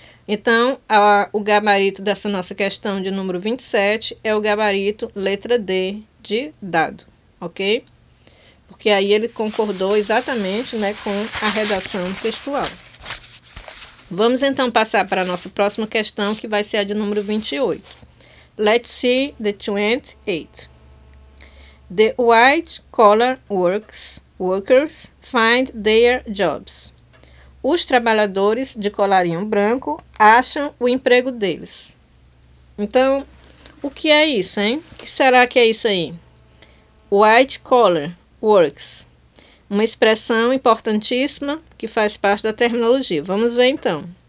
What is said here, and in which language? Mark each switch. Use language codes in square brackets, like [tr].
[pt] Então, o gabarito dessa nossa questão de número 27 é o gabarito letra D de dado, ok? Porque aí ele concordou exatamente, né, com a redação textual. Vamos então passar para a nossa próxima questão, que vai ser a de número 28. [en] Let's see the 28. The white-collar workers find their jobs. [pt] Os trabalhadores de colarinho branco acham o emprego deles. Então, o que é isso, hein? O que será que é isso aí? [en] White-collar works. [pt] Uma expressão importantíssima que faz parte da terminologia. Vamos ver então.